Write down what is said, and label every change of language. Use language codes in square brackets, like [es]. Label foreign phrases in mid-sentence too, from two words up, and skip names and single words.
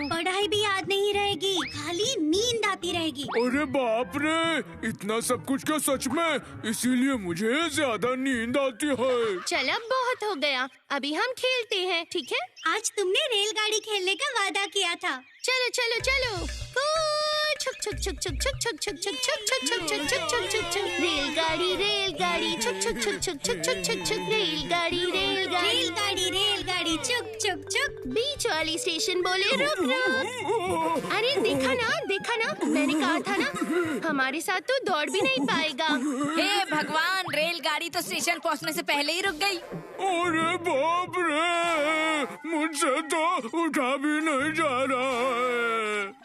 [hi] पढ़ाई भी याद नहीं रहेगी, खाली नींद आती रहेगी। अरे बाप रे, इतना सब कुछ क्या सच में? इसीलिए मुझे ज्यादा नींद आती है। चल अब बहुत हो गया, अभी हम खेलते हैं, ठीक है? आज तुमने रेलगाड़ी खेलने का वादा किया था। चलो चलो चलो, छुक छुक छुक छुक छुक छुक छुक छुक छुक छुक छुक छुक छुक छुक छुक छुक रेलगाड़ी छुक छुक छुक छुक छुक छुक छुक छुक रेलगाड़ी छुक छुक छुक। बीच वाली स्टेशन बोले रुक रुक। अरे देखा ना, मैंने कहा था ना, हमारे साथ तो दौड़ भी नहीं पाएगा। हे भगवान, रेलगाड़ी तो स्टेशन पहुंचने से पहले ही रुक गई। अरे बाप रे, मुझसे तो उठा भी नहीं जा रहा है।